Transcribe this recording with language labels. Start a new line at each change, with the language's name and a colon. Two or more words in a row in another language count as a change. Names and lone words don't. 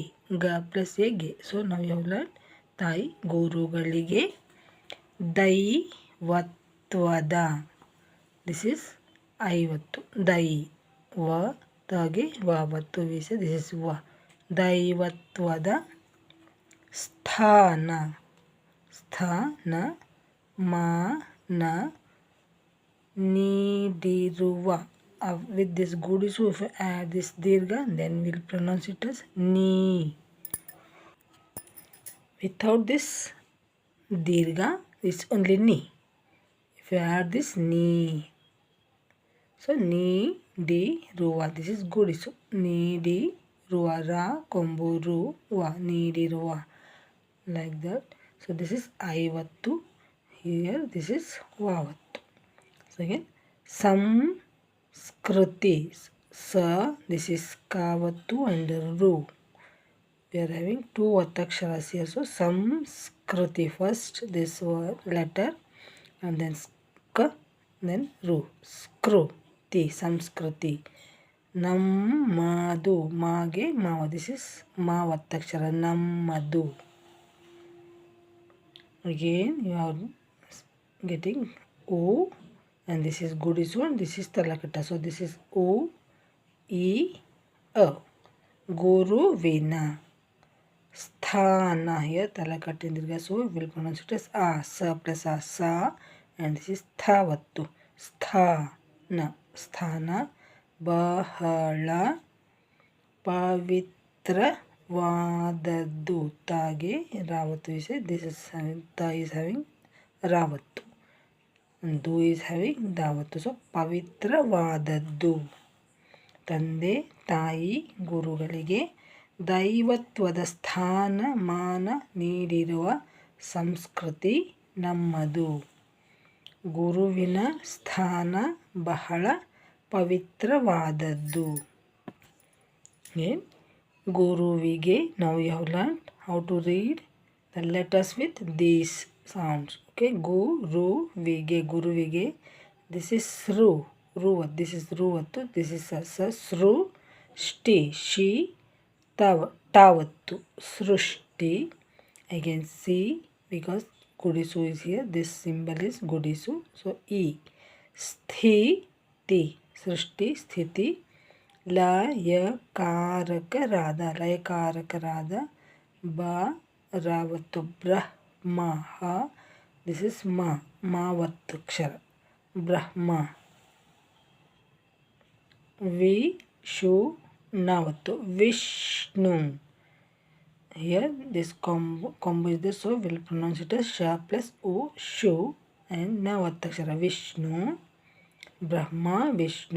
Kannada: Ga plus A. Ge.
English: So now you have learned
Kannada: ತಾಯಿ ಗುರುಗಳಿಗೆ ದೈವತ್ವದ.
English: This is Aivattu. Dai. Va. Tage. Vavattu. We say this is Va.
Kannada: ದೈವತ್ವದ ಸ್ಥಾನ. ಸ್ಥಾನ. ಮಾನ ನೀಡಿರುವ.
English: With this Gudisu, if you add this dirgha, then we'll pronounce it as ni. Without this dirgha, it's only ni. If you add this ni, so
Kannada: ನೀಡಿರುವ.
English: This is Gudisu.
Kannada: ನೀಡಿರುವ ರ ಕೊಂಬು ರು ವ ನೀಡಿರುವ.
English: Like that. So this is Aivattu. Here this is Vavattu. So again, Samskruti. Sa. This is Kavattu and Ru. We are having two Vataksharas here. So Samskruti. First this letter and then Sk, then Ru.
Kannada: ಸ್ಕೃತಿ ಸಂಸ್ಕೃತಿ ನಮ್ಮದು.
English: Mage Mava. This is Ma Vatakshara. Nammadu. Again you are getting O, and this is Gudisu and this is Talakata. So this is O, E, A.
Kannada: ಗುರುವಿನ ಸ್ಥಾನ.
English: Here Talakata in Dirgha. So we will pronounce it as A. Sa plus A. Sa. And this is Thavattu.
Kannada: ಸ್ಥಾನ ಸ್ಥಾನ ಬಹಳ. ಪವಿತ್ರ ವಾದದ್ದು. ತಗೆ ರವತ್ತು.
English: We say this is having Ta is having Ravattu and Du is having Davattu. So
Kannada: ಪವಿತ್ರ ವಾದದ್ದು. ತಂದೆ ತಾಯಿ ಗುರುಗಳಿಗೆ ದೈವತ್ವದ ಸ್ಥಾನ ಮಾನ ನೀಡಿರುವ ಸಂಸ್ಕೃತಿ ನಮ್ಮದು. ಗುರುವಿನ ಸ್ಥಾನ ಬಹಳ ಪವಿತ್ರವಾದದ್ದು. ಗುರುವಿಗೆ.
English: Now you have learned how to read the letters with these sounds. Okay, Guruvige. Guruvige. This is Sru. Ruvat. This is Ruvattu. This is Sa. Sru.
Kannada: ಷ್ಟಿ ಷಿ ತವತ್ತು. Srushti.
English: Again C, because Gudisu is here. This symbol is Gudisu. So E.
Kannada: ಸ್ಥಿತಿ ಸೃಷ್ಟಿ ಸ್ಥಿತಿ. ಲಯಕಾರಕರಾದ. ಲಯಕಾರಕರಾದ. ಬ. ರಾವತ್ತು. ಬ್ರಹ್ಮ. ಹ.
English: this is ಮ.
Kannada: ಮಾವತ್ತಕ್ಷರ. ಬ್ರಹ್ಮ. ವಿಷು. ನಾವತ್ತು. ವಿಷ್ಣು.
English: Here this combo is there, so we'll pronounce it as Sha plus O. Shu and Navatakshara. Vishnu. Brahma. Vishnu.